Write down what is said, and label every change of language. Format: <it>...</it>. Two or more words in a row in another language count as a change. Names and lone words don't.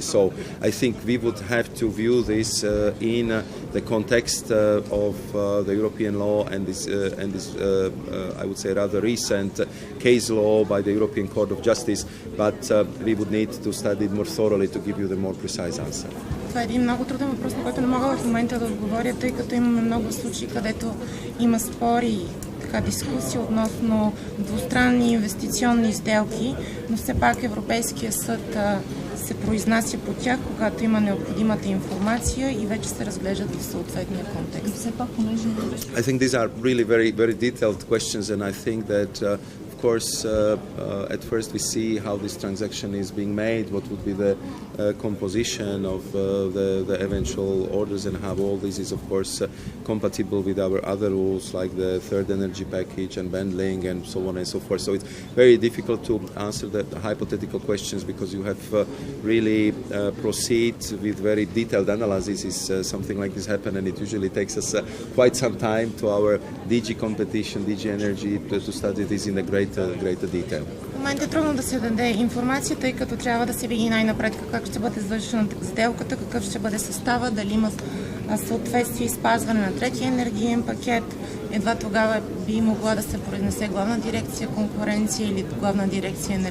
<en>So I think we would have to view this in the context of the European law and this I would say rather recent case law by the European Court of Justice, but we would need to study it more thoroughly to give you the more precise answer.</en> <bg>Това е един много труден въпрос, на който не мога в момента да отговоря, тъй като имаме много случаи, където има спори и дискусии относно двустранни инвестиционни сделки, но все пак Европейския съд се произнася по тях, когато има необходимата информация и вече се разглеждат в съответния контекст.</bg> <en>I think these are really very, very detailed questions, and I think that of course, at first we see how this transaction is being made, what would be the composition of the eventual orders, and how all this is, of course, compatible with our other rules like the third energy package and bundling and so on and so forth. So it's very difficult to answer the hypothetical questions, because you have really proceed with very detailed analysis. Is something like this happen, and it usually takes us quite some time to our DG competition, DG energy to study this in a greater detail.</en> <bg>В момента е трудно да се даде информация, тъй като трябва да се види най-напред как ще бъде извършена сделката, какъв ще бъде състава, дали има съответствие и спазване на третия енергиен пакет. Едва тогава би могла да се произнесе главна дирекция конкуренция или главна дирекция енергетика.</bg>